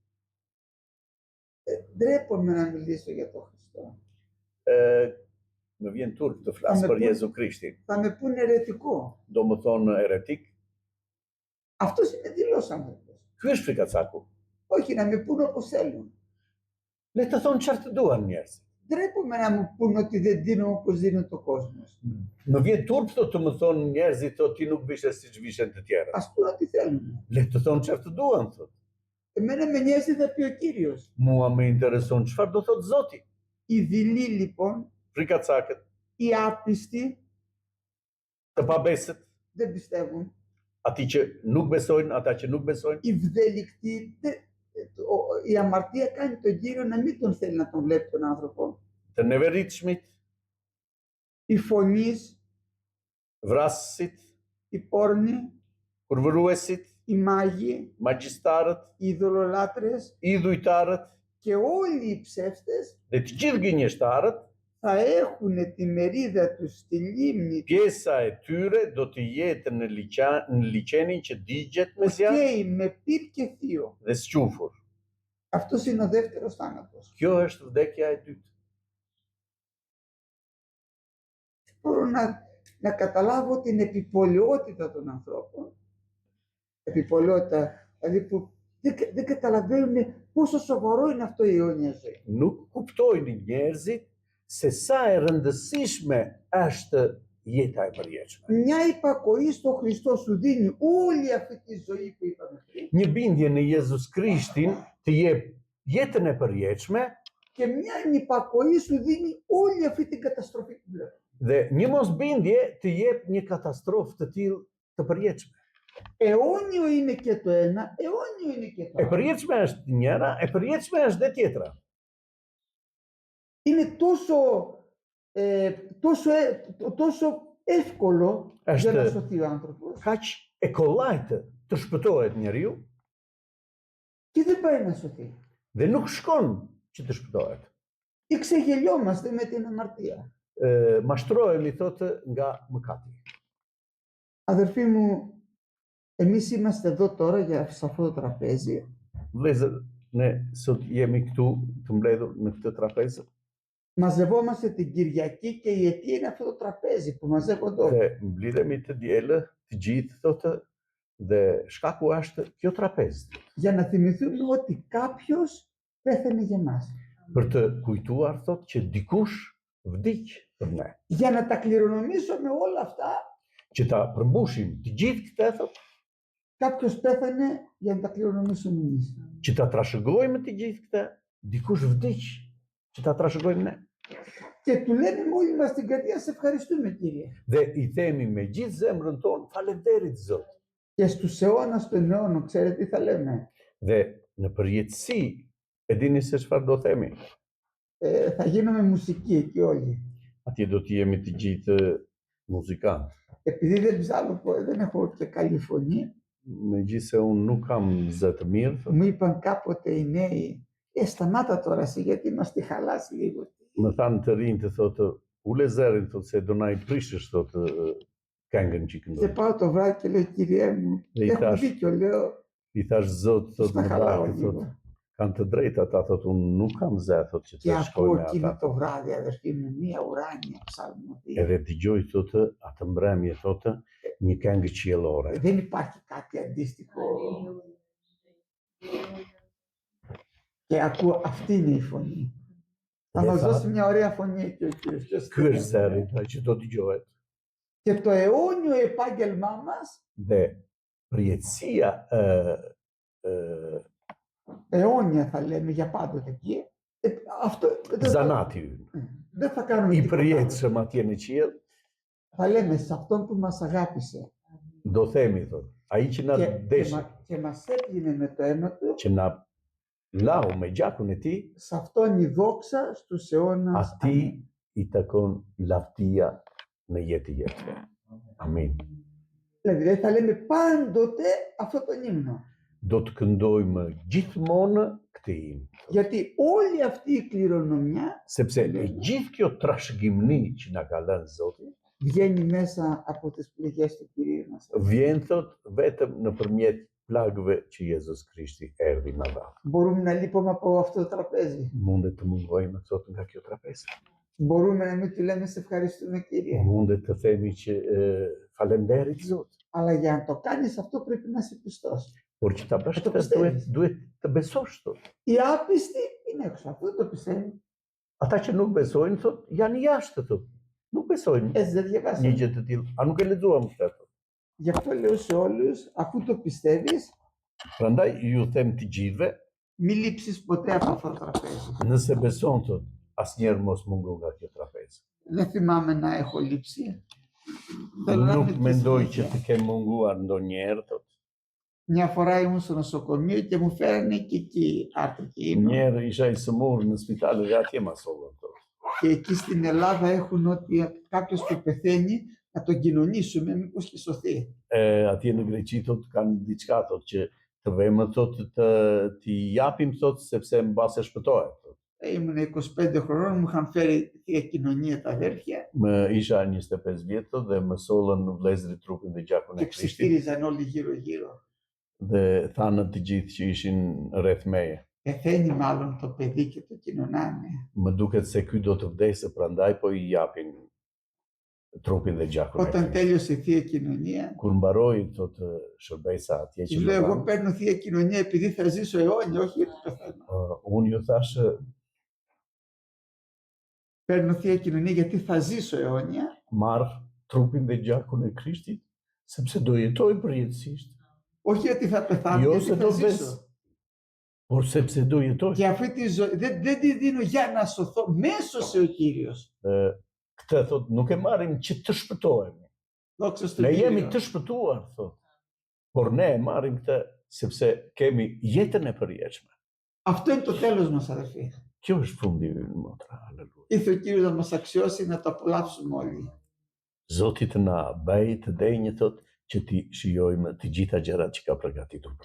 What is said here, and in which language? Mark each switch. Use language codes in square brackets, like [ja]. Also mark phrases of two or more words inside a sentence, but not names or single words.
[el] ντρέπομαι να μιλήσω για τον Χριστό. [sq] më vjen turp të flas për Jezu Krishtin. [el] Θα με πούνε αιρετικό. [sq] Do më thonë eretik. [el] Αυτός είναι δειλός άνθρωπος. [sq] Ky është frikacaku. [el] Όχι, να με πούνε όπως θέλουν. [sq] Le të thonë çfarë të duan njerëzit. [el] Ντρέπομαι να μου πούνε ότι δεν δίνω όπως δίνει το κόσμος. [sq] Më vjen turp të më thonë njerëzit thotë ti nuk vishe siç vishen të tjerët. [el] Ας πούνε ό,τι θέλουν. [sq] Le të thonë çfarë të duan thotë. [el] Εμένα με νοιάζει τι θα πει ο Κύριος. [sq] Mua më intereson çfarë do thotë Zoti. [el] Οι δειλοί λοιπόν, [sq] Frikacakët, [el] οι άπιστοι, [sq] të pabesët, [el] δεν πιστεύουν. [sq] ati që nuk besojnë, ata që nuk besojnë, [el] Οι βδελικτοί, η αμαρτία κάνει τον Κύριο να μην τον θέλει να τον βλέπει τον άνθρωπο. [sq] të neveritshmit, [el] Οι φωνείς, [sq] vrasësit, [el] οι πόρνοι, [sq] kurvëruesit, [el] οι μάγοι, [sq] magjistarët, [el] οι ειδωλολάτρες [sq] idhujtarët [el] και όλοι οι ψεύτες [sq] dhe të gjithë gënjeshtarët, [el] θα έχουν τη μερίδα τους στη λίμνη [sq] pjesa e tyre do të jetë në liçenin që digjet me [el] που [sq] zjarr [el] καίει με πυρ και θείο. [sq] dhe squfur. [el] Αυτός είναι ο δεύτερος θάνατος. [sq] Kjo është vdekja e dytë. [el] Μπορώ να καταλάβω την επιπολαιότητα των ανθρώπων. Επιπολαιότητα, δηλαδή που δεν καταλαβαίνουν πόσο σοβαρό είναι αυτό η αιώνια ζωή. [sq] Nuk kuptojnë njerëzit se sa e rëndësishme është jeta e përjetshme. [el] Μια υπακοή στο Χριστό σου δίνει όλη αυτή τη ζωή που είπαμε πριν. [sq] Një bindje në Jezus Krishtin të jep jetën e përjetshme [el] Και μια ανυπακοή σου δίνει όλη αυτή την καταστροφή που βλέπουμε. [sq] dhe një mosbindje të jep një katastrofë të tillë të përjetshme. [el] Αιώνιο είναι και το ένα, αιώνιο είναι και το [sq] E [el] άλλο. [sq] përjetshme është njëra, e përjetshme është dhe tjetra. [el] Είναι τόσο εύκολο για να σωθεί ο άνθρωπος [sq] Kaq e kollajtë të shpëtohet njeriu [el] και δεν πάει να σωθεί. [sq] dhe nuk shkon që të shpëtohet. [el] Ή ξεγελιόμαστε με την αμαρτία. [sq] Mashtrohemi thotë nga mëkati. [el] Αδερφοί μου, εμείς είμαστε εδώ τώρα σε αυτό το τραπέζι [sq] Vëllezër, ne sot jemi këtu të mbledhur në këtë trapezë [el] μαζευόμαστε την Κυριακή και η αιτία είναι αυτό το τραπέζι που μαζεύονται όλοι. [sq] dhe mblidhemi të dielë të gjithë thotë dhe shkaku është kjo trapezë [el] Για να θυμηθούμε ότι κάποιος πέθανε για μας. [sq] për të kujtuar thotë që dikush vdiq për ne. [el] Για να τα κληρονομήσουμε όλα αυτά, [sq] Që ta përmbushim të gjithë këtë thotë, [el] κάποιος πέθανε για να τα κληρονομήσουμε εμείς. [sq] që ta trashëgojmë të gjithë këtë, dikush vdiq që ta trashëgojmë ne. [el] Και του λέμε με όλη μας την καρδιά, σε ευχαριστούμε Κύριε. [sq] Dhe i themi me gjithë zemrën tonë, faleminderit Zot. [el] Και στους αιώνας των αιώνων, ξέρετε τι θα λέμε. [sq] Dhe në përjetësi, e dini se çfarë do themi? [el] Θα γίνουμε μουσική εκεί όλοι. [sq] Atje do të jemi të gjithë muzikantë. [el] Επειδή δεν έχω και καλή φωνή, [sq] Megjithse unë nuk kam zë të mirë, thotë, [el] μου είπαν κάποτε οι νέοι, σταμάτα τώρα εσύ γιατί μας τη χαλάς λίγο. [sq] më thanë të rinj të thotë, ule zërin, thotë se do na i prishësh thotë këngën që [el] Και [sq] këndon. [el] πάω το βράδυ και λέω, Κύριε μου, [sq] Dhe i [el] έχω [sq] thash, [el] δίκιο, λέω, [sq] i thash Zot, thotë [el] στα [sq] më [el] χαλάω [sq] dashur, thotë, [el] λίγο. [sq] kanë të drejtë ata, thotë unë nuk kam zë, thotë që [el] Και [sq] të shkoj [el] ακούω [sq] me [el] εκείνο [sq] ata. [el] το βράδυ, αδερφοί μου, μία ουράνια ψαλμοδία. [sq] Edhe dëgjoj thotë atë mbrëmje thotë një këngë qiellore. [el] Δεν υπάρχει κάτι αντίστοιχο. Και ακούω, αυτή είναι η φωνή. Θα [sq] Dhe [el] μας [sq] tha, [el] δώσει μια ωραία φωνή εκεί ο Κύριος. [sq] ky është zëri, ai që do dëgjohet. [el] Και το αιώνιο επάγγελμά μας, [sq] Dhe përjetësia [el] αιώνια θα λέμε για πάντοτε εκεί, αυτό [sq] zanati ynë, [el] δεν θα κάνουμε [sq] i [el] τίποτα άλλο. [sq] përjetëshëm atje në qiell, [el] Θα λέμε σε αυτόν που μας αγάπησε [sq] do themi thot, ai që na deshi, [el] και μας έπλυνε με το αίμα του, [sq] që na lau me gjakun e tij, [el] σε αυτόν η δόξα στους αιώνας. Αμήν. [sq] atij i takon lavdia në jetë jetëve. Amin. [el] Δηλαδή θα λέμε πάντοτε αυτό τον ύμνο. [sq] Do të këndojmë gjithmonë këtë himn, [el] Γιατί όλη αυτή η κληρονομιά [sq] sepse e gjithë kjo trashëgimni që na ka lënë Zoti, [el] βγαίνει μέσα από τις πληγές του Κυρίου μας. [sq] vjen thot vetëm nëpërmjet plagëve që Jezus Krishti erdhi na dha. [el] Μπορούμε να λείπουμε από αυτό το τραπέζι. [sq] Mundet të mungojmë thot nga kjo trapezë. [el] Μπορούμε να μην του λέμε σε ευχαριστούμε Κύριε. [sq] Mundet të themi që falenderit Zot. [el] Αλλά για να το κάνεις αυτό πρέπει να είσαι πιστός. [sq] Por që ta bësh Të këtë pëstevis. duhet të besosh thot. [el] Οι άπιστοι είναι έξω. Αυτό δεν το πιστεύουν. [sq] Ata që nuk besojnë thot janë jashtë thot. Nuk besojnë [el] Έτσι δεν [sq] një [el] διαβάσαμε. [sq] gjë të tillë. A nuk e lexuam këtë thot. [el] Γι' αυτό λέω σε όλους, αφού το πιστεύεις, [sq] Prandaj ju them të gjithëve, [el] μην λείψεις ποτέ από αυτό το τραπέζι. [sq] nëse beson thot, asnjëherë mos mungo nga kjo trapezë. [el] Δεν θυμάμαι να έχω λείψει. Θέλω να [sq] Nuk [el] είμαι [sq] mendoj [el] στη [sq] që të kem munguar ndonjëherë thot. [el] Μια φορά ήμουν στο νοσοκομείο και μου φέρανε και εκεί αρτική ύμνο. [sq] Njerë isha i sëmur në spital dhe atje ma sollën thot. [el] Και εκεί στην Ελλάδα έχουν ότι κάποιος που πεθαίνει να τον κοινωνήσουμε, μήπως και σωθεί. [sq] Atje në Greqi thot kanë diçka thot që të vëmë thot t'i japim thot sepse mbase shpëtohet thot. [el] Ήμουν 25 χρονών, μου είχαν φέρει θεία κοινωνία τα αδέρφια [sq] Më isha 25 vjetë thot dhe më sollën në vlezrit trupin dhe gjakun [el] και [sq] e Krishtit [el] ψιθύριζαν όλοι γύρω-γύρω. [sq] dhe thanët të gjithë që ishin rreth meje. [el] Πεθαίνει μάλλον το παιδί και το κοινωνάνε. [sq] Më duket se ky do të vdesë prandaj po i japin trupin dhe gjakun e [el] Όταν [sq] Krishtit. [el] τέλειωσε η θεία κοινωνία, [sq] Kur mbaroi thot shërbesa atje që [el] του λέω: Εγώ [sq] më [el] παίρνω θεία κοινωνία επειδή θα ζήσω αιώνια, όχι γιατί πεθαίνω. [sq] unë ju thash [el] Παίρνω θεία κοινωνία γιατί θα ζήσω αιώνια [sq] marr trupin dhe gjakun e Krishtit sepse do jetoj përjetësisht, [el] όχι γιατί θα πεθάνω, [sq] jo [el] γιατί [sq] se [el] θα [sq] do [el] ζήσω. [sq] vdes, por sepse do jetoj. [el] Και αυτή τη ζωή δεν τη δίνω για να σωθώ, μέσωσε ο Κύριος. [sq] Këtë thot nuk e marrim që të shpëtohemi. [el] Δόξα στον [sq] Ne jemi [el] Κύριο. [sq] të shpëtuar thot. Por ne e marrim këtë sepse kemi jetën e përjetshme. [el] Αυτό είναι το τέλος μας, αδερφοί. [sq] Kjo është fundi ynë, motra. Haleluja. [el] Ήρθε ο Κύριος να μας αξιώσει να το απολαύσουμε όλοι. [sq] Zoti të na bëj të denjë thot që ti shijojmë të gjitha gjërat që ka përgatitur për